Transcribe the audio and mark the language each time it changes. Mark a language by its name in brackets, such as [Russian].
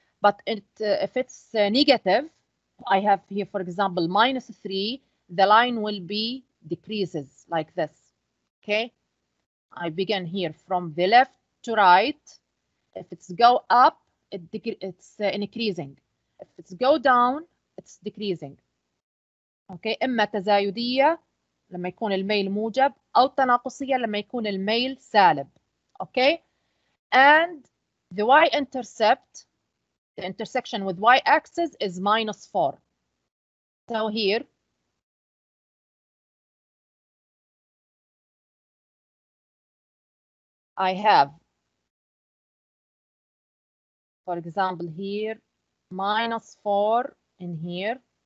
[English] But if it's negative, I have here, for example, minus 3, the line will be decreases like this, okay? I begin here from the left to right. If it's go up, it's increasing. If it's go down, it's decreasing. Okay, [Arabic] إما تزايدية لما يكون الميل موجب أو تناقصية لما يكون الميل سالب. [English] Okay, and the y-intercept, the intersection with y-axis is minus 4. So here, I have, for example, here, minus 4 in here.